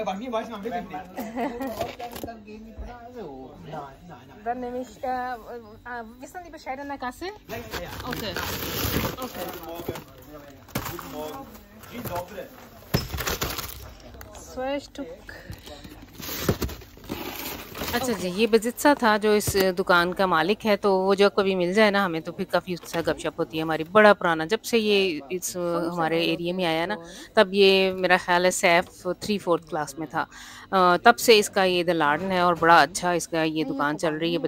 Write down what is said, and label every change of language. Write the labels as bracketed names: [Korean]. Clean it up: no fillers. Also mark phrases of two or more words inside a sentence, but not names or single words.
[German] Ja, bei mir weiß man wirklich Wenn man nicht. auslässt, dann gehen die Preise hoch. Nein. Dann nehme ich, wissen die Bescheid an der Kasse? Ja, ja, ja. Okay. Guten Morgen. Guten Morgen. [Polish] Dzień dobry. [German] 2 Stück. [Hindi] अच्छा जी, ये बज़ित्सा था जो इस दुकान का मालिक है, तो वो जब कभी मिल जाए ना हमें, तो फिर काफ़ी उससे गपशप होती है हमारी। बड़ा पुराना, जब से ये इस हमारे एरिया में आया ना, तब ये मेरा ख़्याल है सैफ 3-4th क्लास में था। तब से इसका ये इधर लाडन है, और बड़ा अच्छा इसका ये दुकान चल रही है।